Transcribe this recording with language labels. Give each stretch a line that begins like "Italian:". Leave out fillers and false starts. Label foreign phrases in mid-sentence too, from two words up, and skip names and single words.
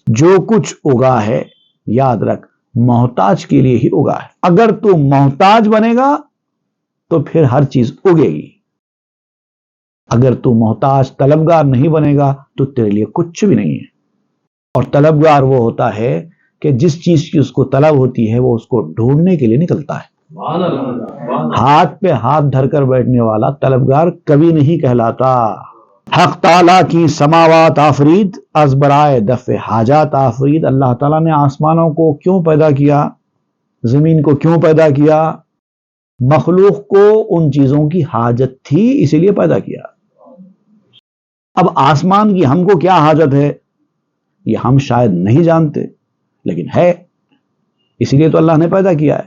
Urdu: جو کچھ اگا ہے یاد رکھ محتاج کے لیے ہی اگا ہے، اگر تو محتاج بنے گا تو پھر ہر چیز اگے گی، اگر تو محتاج طلبگار نہیں بنے گا تو تیرے لیے کچھ بھی نہیں ہے۔ اور طلبگار وہ ہوتا ہے کہ جس چیز کی اس کو طلب ہوتی ہے وہ اس کو ڈھونڈنے کے لیے نکلتا ہے۔ ہاتھ پہ ہاتھ دھر کر بیٹھنے والا طلبگار کبھی نہیں کہلاتا۔
Persian: حق تعالیٰ کی سماوات آفرید، از برائے دفع حاجات آفرید۔
Urdu: اللہ تعالیٰ نے آسمانوں کو کیوں پیدا کیا، زمین کو کیوں پیدا کیا؟ مخلوق کو ان چیزوں کی حاجت تھی، اسی لیے پیدا کیا۔ اب آسمان کی ہم کو کیا حاجت ہے یہ ہم شاید نہیں جانتے، لیکن ہے، اسی لیے تو اللہ نے پیدا کیا ہے۔